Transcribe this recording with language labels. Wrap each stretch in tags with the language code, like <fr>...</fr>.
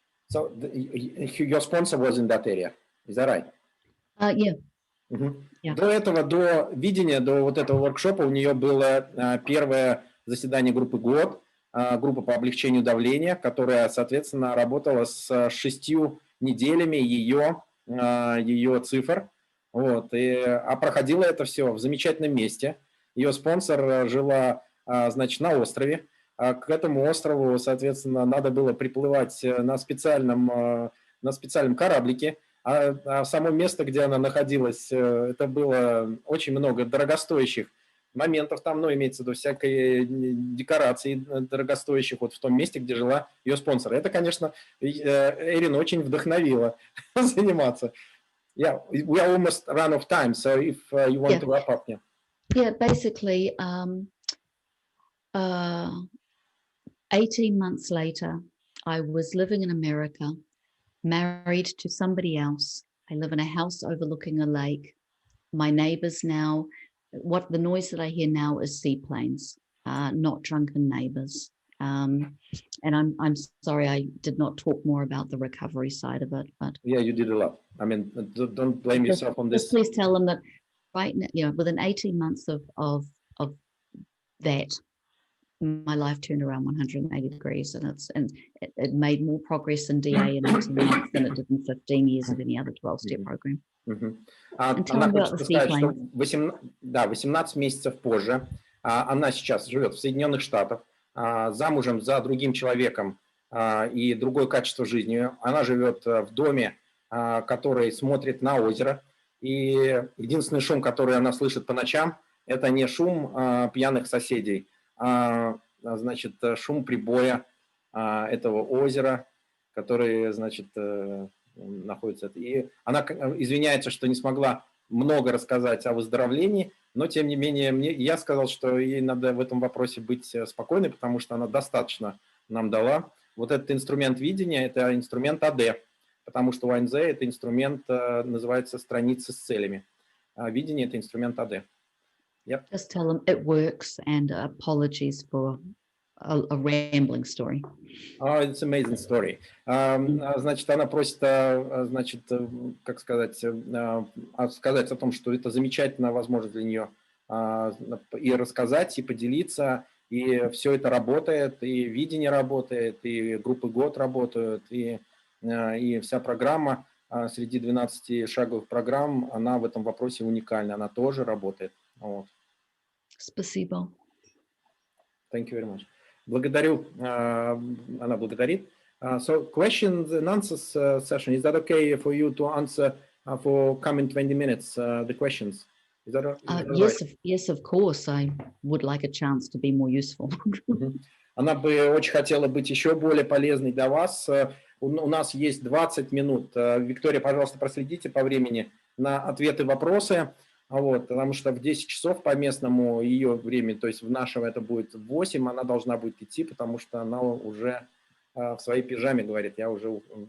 <en>So your sponsor was in that area, is that right? Yeah. Yeah.</en> <ru>До этого, до видения, до вот этого воркшопа у нее было первое заседание группы ГОД, группа по облегчению давления, которая, соответственно, работала с 6 неделями ее цифр. Вот, а проходило это все в замечательном месте. Ее спонсор жила, значит, на острове. К этому острову, соответственно, надо было приплывать на специальном кораблике. А само место, где она находилась, это было очень много дорогостоящих моментов там, ну, имеется в виду всякой декорации дорогостоящих вот в том месте, где жила ее спонсор. Это, конечно, Эрин очень вдохновило заниматься.</ru> <en>Yeah, we are almost run of time, so if you want to wrap up, Yeah, basically, 18 months later, I was living in America, married to somebody else. I live in a house overlooking a lake. My neighbors now, the noise that I hear now is seaplanes, not drunken neighbors. And I'm sorry I did not talk more about the recovery side of it, but yeah, you did a lot. I mean, don't blame yourself on this. Just please tell them that right now, you know, within 18 months of that, my life turned around 180 degrees, and it made more progress in DA in 18 months than it did in 15 years of any other 12-step program.</en> <ru>Она хочет сказать, что 18 месяцев позже она сейчас живет в Соединенных Штатах, замужем за другим человеком и другое качество жизни. Она живет в доме, который смотрит на озеро, и единственный шум, который она слышит по ночам, это не шум пьяных соседей, значит, шум прибоя этого озера, который, значит, находится. И она извиняется, что не смогла много рассказать о выздоровлении, но, тем не менее, я сказал, что ей надо в этом вопросе быть спокойной, потому что она достаточно нам дала. Вот этот инструмент видения – это инструмент АД, потому что у АНЗ это инструмент, называется страницы с целями. Видение – это инструмент АД.</ru> <en>Yep. Just tell them it works, and apologies for a rambling story. Oh, it's an amazing story.</en> <ru>Значит, она просит, значит, как сказать о том, что это замечательная возможность для нее и рассказать, и поделиться, и все это работает, и видение работает, и группы ГОД работают, и вся программа среди 12 шаговых программ, она в этом вопросе уникальна, она тоже работает. Вот. Спасибо.</ru> <en>Thank you very much.</en> <ru>Благодарю, она благодарит.</ru> <en>So, questions and answers session, is that okay for you to answer for coming 20 minutes, the questions? Is that right? Yes, of course. I would like a chance to be more useful.</en> <ru>Она бы очень хотела быть еще более полезной для вас. У нас есть 20 минут. Виктория, пожалуйста, проследите по времени на ответы, вопросы. Вот, потому что в 10 часов по местному ее времени, то есть в нашем это будет 8, она должна будет идти, потому что она уже в своей пижаме говорит, я уже...</ru>